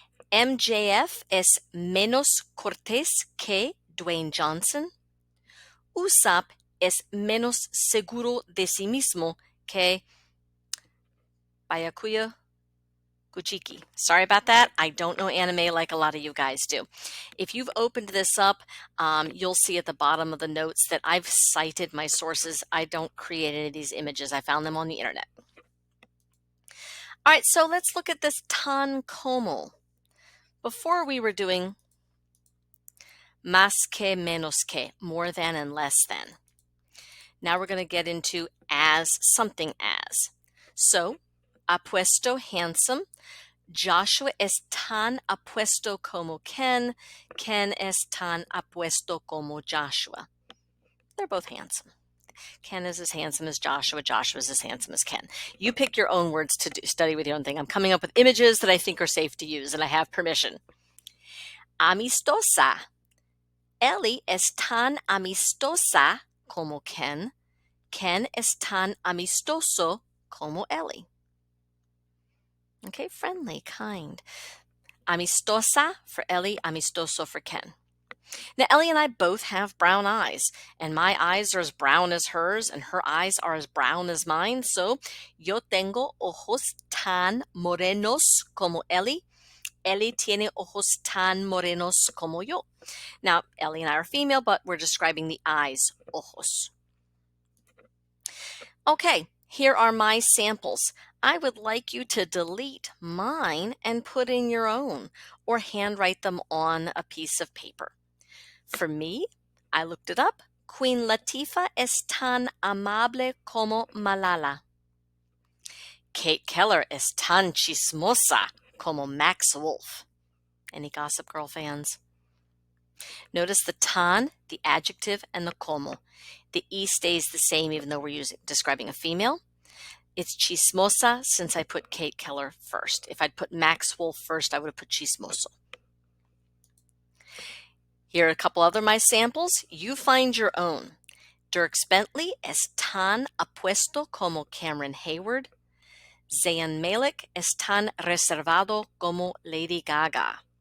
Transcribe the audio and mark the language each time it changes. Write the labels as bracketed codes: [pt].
[es] MJF es menos cortés que Dwayne Johnson. Usopp es menos seguro de sí mismo que Byakuya Kuchiki. [en] Sorry about that. I don't know anime like a lot of you guys do. If you've opened this up, you'll see at the bottom of the notes that I've cited my sources. I don't create any of these images. I found them on the internet. All right, so let's look at this tan como. Before we were doing más que, menos que, more than and less than. Now we're going to get into as, something as. So, apuesto, handsome. [es] Joshua es tan apuesto como Ken. Ken es tan apuesto como Joshua. [en] They're both handsome. Ken is as handsome as Joshua. Joshua is as handsome as Ken. You pick your own words to study with your own thing. I'm coming up with images that I think are safe to use, and I have permission. [es] Amistosa. Ellie es tan amistosa como Ken. Ken es tan amistoso como Ellie. [en] Okay, friendly, kind. Amistosa for Ellie, amistoso for Ken. Now, Ellie and I both have brown eyes, and my eyes are as brown as hers, and her eyes are as brown as mine. [es] So, yo tengo ojos tan morenos como Ellie. Ellie tiene ojos tan morenos como yo. [en] Now, Ellie and I are female, but we're describing the eyes, ojos. Okay, here are my samples. I would like you to delete mine and put in your own, or handwrite them on a piece of paper. For me, I looked it up. [es] Queen Latifah es tan amable como Malala. Kate Keller es tan chismosa como Max Wolf. [en] Any Gossip Girl fans? Notice the tan, the adjective, and the como. The E stays the same even though we're describing a female. It's chismosa since I put Kate Keller first. If I'd put Max Wolf first, I would have put chismoso. Here are a couple other my samples. You find your own. [es] Dierks Bentley es tan apuesto como Cameron Hayward. Zayn Malik es tan reservado como Lady Gaga.